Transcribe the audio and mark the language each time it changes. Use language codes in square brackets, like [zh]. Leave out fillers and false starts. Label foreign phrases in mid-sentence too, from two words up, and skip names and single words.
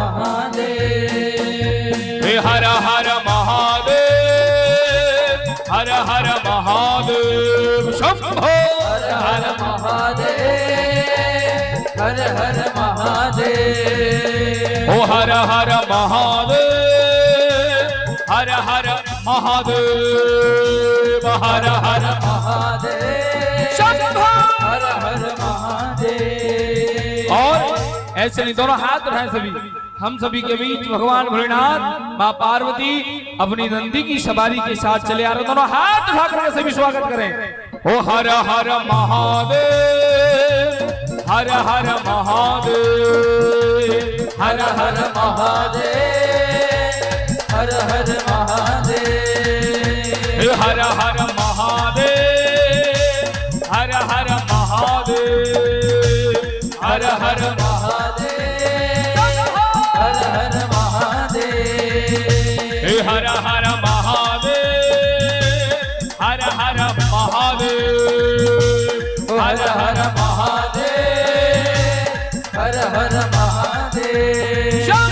[hi] महादेव, हर हर महादेव, हर हर महादेव, शंभो हर हर महादेव, हर हर महादेव, ओ हर हर महादेव, हर हर महादेव, हर हर महादेव, शंभो हर हर महादेव। और ऐसे नहीं, दोनों हाथ उठाएं सभी। हम सभी के बीच भगवान भोलेनाथ, माँ पार्वती अपनी नंदी की सवारी के साथ चले आ रहे। दोनों हाथ उठा कर सभी स्वागत करें। ओ हर हर महादेव, हर हर महादेव, हर हर महादेव, हर हर महादेव, हर हर महादेव, हर हर महादेव, हर हर महादेव, हर हर महादेव, हर हर महादेव, हर हर महादेव, हर हर महादेव, हर हर महादेव।